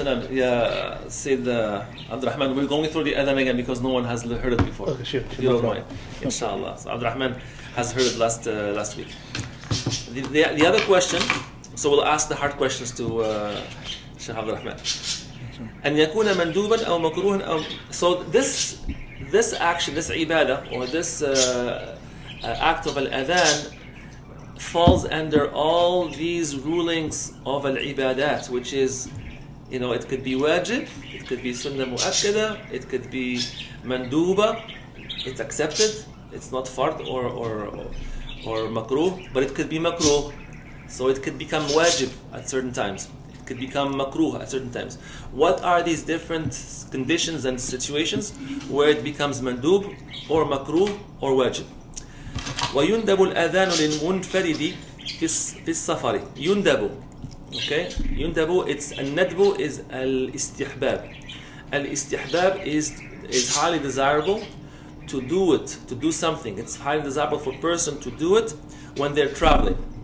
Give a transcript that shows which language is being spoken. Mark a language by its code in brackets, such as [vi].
[en] Yeah, Sayyid Abdul Rahman, we're going through the adhan again because no one has heard it before. Okay, sure. If you don't mind, inshallah. So Abdul Rahman has heard it last week. The other question, so we'll ask the hard questions to Shaykh Abdul Rahman. [ar] أن يكون مندوبا أو مكروها أو. [en] So this action, this ibadah, or this act of al-adhan falls under all these rulings of al-ibadat, which is, it could be wajib, it could be sunnah mu'akkada, it could be manduba, it's accepted, it's not fard or makruh, but it could be makruh, so it could become wajib at certain times, it could become makruh at certain times. What are these different conditions and situations where it becomes mandub or makruh or wajib? [ar] ويندب الأذان للمنفرد في السفر. يندب, okay? [en] يندب, it's الندب is al-istihbab. Al-istihbab is highly desirable to do something. It's highly desirable for a person to do it when they're traveling.